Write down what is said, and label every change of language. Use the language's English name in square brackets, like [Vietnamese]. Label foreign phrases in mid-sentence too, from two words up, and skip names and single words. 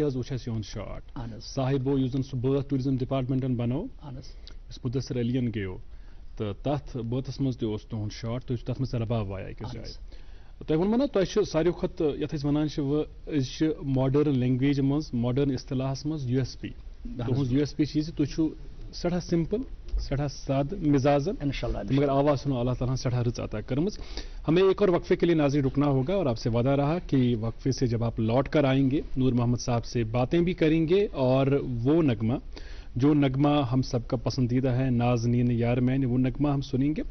[Kashmiri] حظ وٕچھ اَسہِ یِہُنٛد شاٹ صاحبو یُس زن سُہ بٲتھ [English] tourism departmentan [Kashmiri] بنوو یُس مُدثر علیَن گیو تہٕ تتھ بٲتس منٛز تہِ اوس تُہُنٛد شاٹ تُہۍ چھِو تتھ منٛز رباب وایا أکِس جایہِ تۄہہِ ووٚنمو نا تۄہہِ چھُ ساروی کھۄتہٕ یتھ أسۍ وَنان چھِ أسۍ چھِ [English] modern languageh [Kashmiri] منٛز ماڈٲرٕن اصطلاحس منٛز یوٗ ایس پی تُہُنٛز یوٗ ایس پی چھِ یہِ زِ تُہۍ چھِو سٮ۪ٹھاہ سمپل سٹھا سادہ مزاج مگر آواز سنو اللہ تعالیٰ سٹھا رچ عطا کرمز. [Urdu] ہمیں ایک اور وقفے کے لیے ناظرین رکنا ہوگا اور آپ سے وعدہ رہا کہ وقفے سے جب آپ لوٹ کر آئیں گے نور محمد صاحب سے باتیں بھی کریں گے اور وہ نغمہ جو نغمہ ہم سب کا پسندیدہ ہے نازنین یار میں وہ نغمہ ہم سنیں گے.